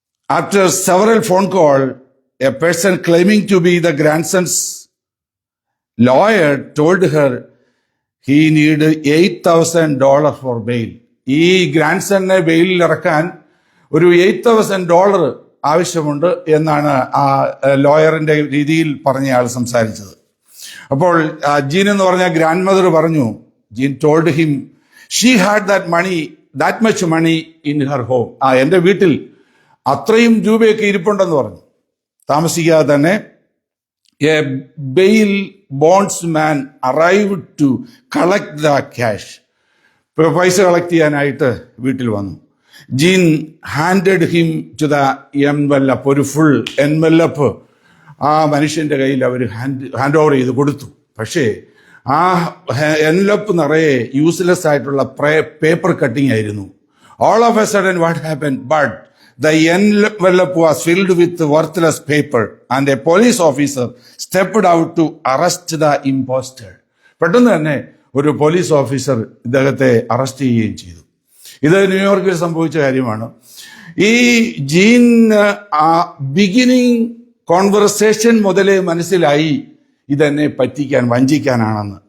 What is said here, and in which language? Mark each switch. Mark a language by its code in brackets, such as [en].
[en] After several phone calls, a person claiming to be the grandson's lawyer told her he needed $8,000 for bail. [ml] ഈ ഗ്രാൻഡ്സണിനെ ബെയിലിൽ ഇറക്കാൻ ഒരു $8,000 ആവശ്യമുണ്ട് എന്നാണ് ആ ലോയറിന്റെ രീതിയിൽ പറഞ്ഞയാൾ സംസാരിച്ചത്. അപ്പോൾ ജീൻ എന്ന് പറഞ്ഞ ഗ്രാൻഡ് മദർ പറഞ്ഞു, [en] Jean told him she had that much money in her home. [ml] എൻ്റെ വീട്ടിൽ അത്രയും രൂപയൊക്കെ ഇരിപ്പുണ്ടെന്ന് പറഞ്ഞു. താമസിക്കാതെ തന്നെ [en] A bail bondsman arrived to collect the cash. [ml] പൈസ കളക്ട് ചെയ്യാനായിട്ട് വീട്ടിൽ വന്നു. [en] Jean handed him to the envelope. [ml] ഒരു ഫുൾ എൻവെലപ്പ് ആ മനുഷ്യന്റെ കയ്യിൽ അവർ ഹാൻഡ് ഓവർ ചെയ്ത് കൊടുത്തു. പക്ഷേ ആ എൻവെലപ്പ് നിറയെ യൂസ്ലെസ് ആയിട്ടുള്ള പേപ്പർ കട്ടിംഗ് ആയിരുന്നു. [en] All of a sudden what happen, but the envelope was filled with worthless paper and a police officer stepped out to arrest the imposter. [ml] പെട്ടെന്ന് തന്നെ ഒരു പോലീസ് ഓഫീസർ ഇദ്ദേഹത്തെ അറസ്റ്റ് ചെയ്യുകയും ചെയ്തു. ഇത് ന്യൂയോർക്കിൽ സംഭവിച്ച കാര്യമാണ്. ഈ ജീൻ ബിഗിനിങ് കോൺവെർസേഷൻ മുതലേ മനസ്സിലായി ഇതെന്നെ പറ്റിക്കാൻ, വഞ്ചിക്കാനാണെന്ന്.